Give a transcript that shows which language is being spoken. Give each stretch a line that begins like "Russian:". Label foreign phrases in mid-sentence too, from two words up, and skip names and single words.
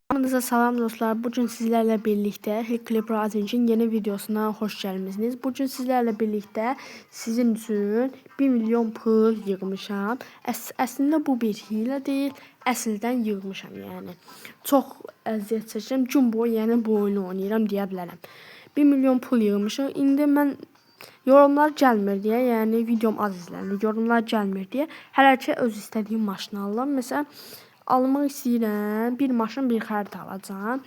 Azerbaijani: Hamınıza salam dostlar.
Turkish: Bugün sizlerle birlikte Clipper Agency'nin yeni videosuna hoş geldiniz. Bugün sizlerle birlikte sizin için 1
Azerbaijani: milyon pul yığmışam. Əslində bu bir
Turkish: hile değil.
Azerbaijani: Əsldən yığmışam yani. Çox əziyyət çəkirəm. Gün boyu yəni bu oyunu oynayıram deyə bilərəm. 1 milyon pul yığmışam. İndi mən yorumlar gəlmir deyə, yəni videom az izlənir. Yorumlar gəlmir deyə hələ ki öz istədiyim maşını alıram. Məsələn, almaq istəyirəm. Bir maşın, bir xəritə alacağam.